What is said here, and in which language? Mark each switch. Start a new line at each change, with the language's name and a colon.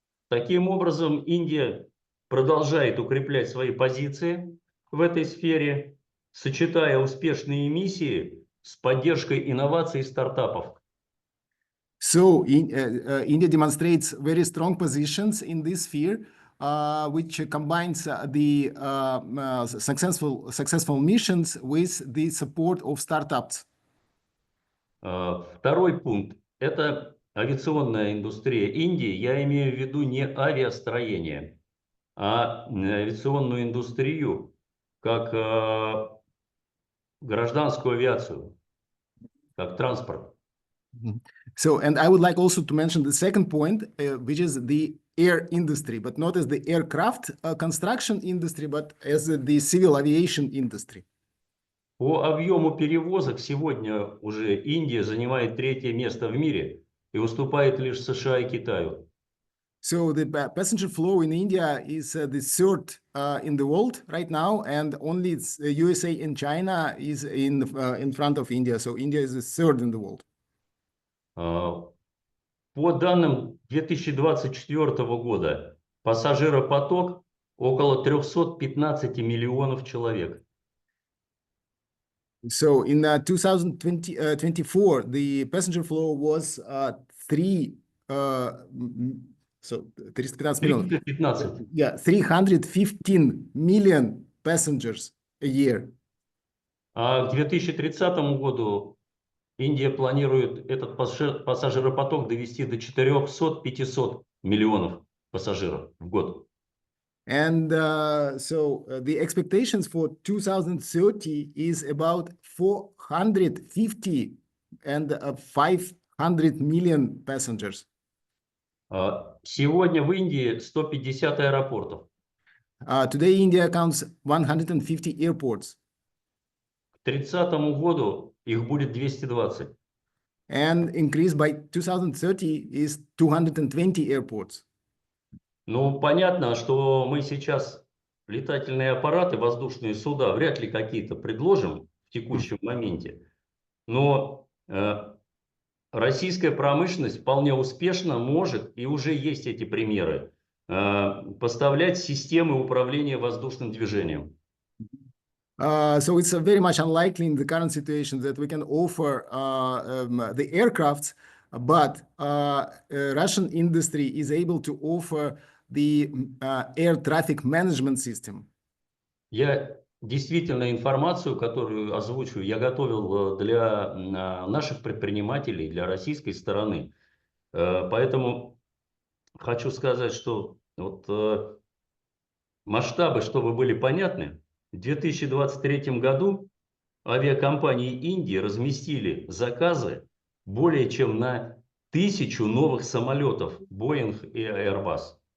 Russian: Таким образом, Индия продолжает укреплять свои позиции в этой сфере, сочетая успешные миссии с поддержкой инноваций и стартапов.
English: So, India demonstrates very strong positions in this sphere, which combines the successful missions with the support of startups.
Russian: Второй пункт – это авиационная индустрия Индии. Я имею в виду не авиастроение, а авиационную индустрию как гражданскую авиацию, как транспорт.
English: So, and I would like also to mention the second point, which is the air industry, but not as the aircraft construction industry, but as the civil aviation industry.
Russian: По объему перевозок сегодня уже Индия занимает 3-е место в мире и уступает лишь США и Китаю.
English: So the passenger flow in India is the 3rd in the world right now, and only USA and China is in front of India. So India is the 3rd in the world.
Russian: По данным 2024 года, пассажиропоток около 315 миллионов человек.
English: So in 2024, the passenger flow was 315 million. 315. Yeah, 315 million passengers a year.
Russian: А к 2030 году Индия планирует этот пассажиропоток довести до 400-500 миллионов пассажиров в год.
English: And so the expectations for 2030 is about 450 and 500 million passengers.
Russian: Сегодня в Индии 150 аэропортов.
English: Today, India counts 150 airports.
Russian: К 30 году их будет 220.
English: And increase by 2030 is 220 airports.
Russian: Ну, понятно, что мы сейчас летательные аппараты, воздушные суда вряд ли какие-то предложим в текущем моменте. Но российская промышленность вполне успешно может, и уже есть эти примеры, поставлять системы управления воздушным движением.
English: So it's very much unlikely in the current situation that we can offer the aircrafts, but Russian industry is able to offer the air traffic management system.
Russian: Я действительно информацию, которую озвучу, я готовил для наших предпринимателей, для российской стороны. Поэтому хочу сказать, что вот масштабы, чтобы были понятны, в 2023 году авиакомпании Индии разместили заказы более чем на 1000 новых самолетов Boeing и Airbus.